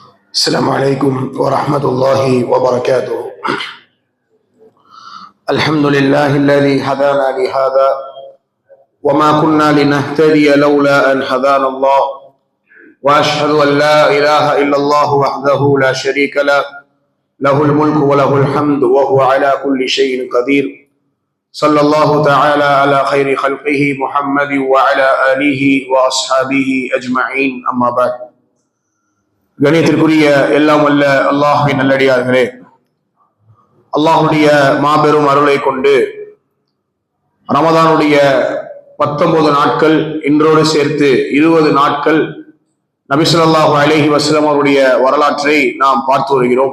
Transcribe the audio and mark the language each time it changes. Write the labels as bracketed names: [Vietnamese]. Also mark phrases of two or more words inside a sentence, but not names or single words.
[Arabic] السلام عليكم ورحمة الله وبركاته. الحمد لله الذي هدانا لهذا وما كنا لنهتدي لولا أن هدانا الله، وأشهد أن لا إله إلا الله وحده لا شريك له، له الملك وله الحمد وهو على كل شيء قدير. صلى الله تعالى على خير خلقه محمد وعلى آله وأصحابه أجمعين. أما بعد. [Tamil] கணியத்திற்குரிய எல்லாம் வல்ல அல்லாஹ்வின் நல்லடியார்களே, அல்லாஹுடைய மாபெரும் அருளை கொண்டு ரமதானுடைய 19 நாட்கள் இன்றோடு சேர்த்து 20 நாட்கள் நபி [Arabic] صلى الله عليه وسلم [Tamil] அவருடைய வரலாற்றை நாம் பார்த்து வருகிறோம்.